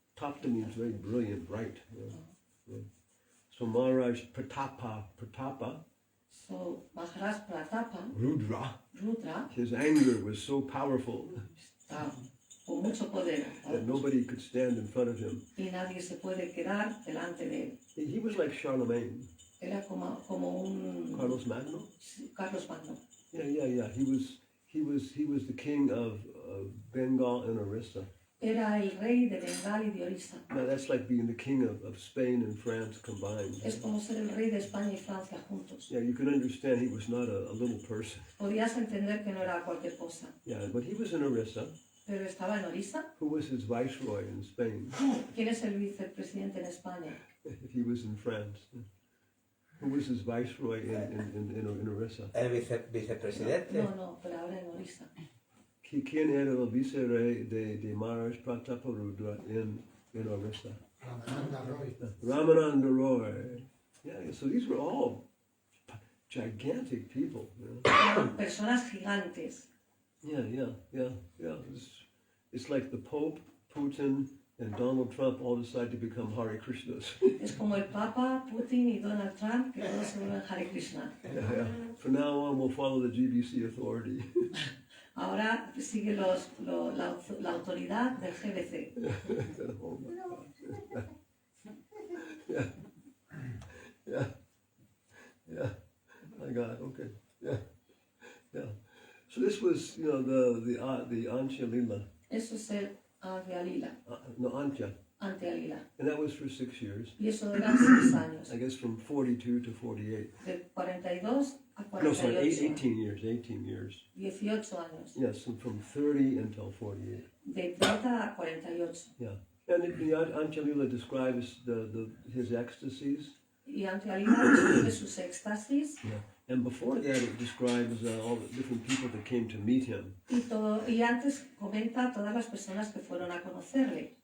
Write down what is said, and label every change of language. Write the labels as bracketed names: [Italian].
[English] Tapta means very brilliant, bright. Yeah. So Maharaj Pratapa, So Maharaj Pratapa, Rudra, [Spanish] Rudra, [English] his anger was so powerful [Spanish] está con mucho poder. [English] that nobody could stand in front of him. [Spanish] Y nadie se puede quedar delante de él. [English] He was like Charlemagne, [Spanish] Era como un Carlos Magno. Carlos Magno. [English] Yeah. He was the king of Bengal and Orissa. [Spanish] Era el rey de Bengal y de Orissa. [English] Now that's like being the king of Spain and France combined. [Spanish] Es como ser el rey de España y Francia juntos. [English] Yeah, you can understand he was not a little person. [Spanish] Podías entender que no era cualquier cosa. [English] Yeah, but he was in Orissa. [Spanish] Pero estaba en Orissa. [English] Who was his viceroy in Spain? [Spanish] ¿Quién es el vicepresidente en España? [English] If he was in France. Who was his viceroy in Orissa? [Spanish] El vicepresidente. No, pero ahora en Orissa. ¿Quién era el vicerrey de Maharaj Prataparudra in Orissa? [English] Ramananda Roy. Yeah, so these were all gigantic people. [Spanish] Eran personas gigantes. [English] Yeah. It's like the Pope, Putin, and Donald Trump all decide to become Hare Krishnas. [Spanish] Es como el Papa, Putin y Donald Trump, que todos se vuelven Hare Krishna. [English] Yeah. From now on, we'll follow the GBC authority. [Spanish] Ahora sigue la autoridad del GBC. [English] Oh my God. Yeah. My God. Okay. Yeah. So this was, the Antya Lila. [Spanish] Eso es el Antya Lila. No, Antya. Antya Lila. [English] And that was for 6 years. [Spanish] Y eso eran 6 años. [English] I guess from 42 to 48. [Spanish] De 42 a 48. [English] No, sorry, 18 years. 18 years. [Spanish] 18 años. [English] Yes, and from 30 until 48. [Spanish] De 30 a 48. [English] Yeah. And the Antya Lila describes his ecstasies. [Spanish] Y Antya Lila describe sus éxtasis. [English] Yeah. And before that, it describes all the different people that came to meet him. [Spanish] Y antes comenta a todas las personas que fueron a conocerle.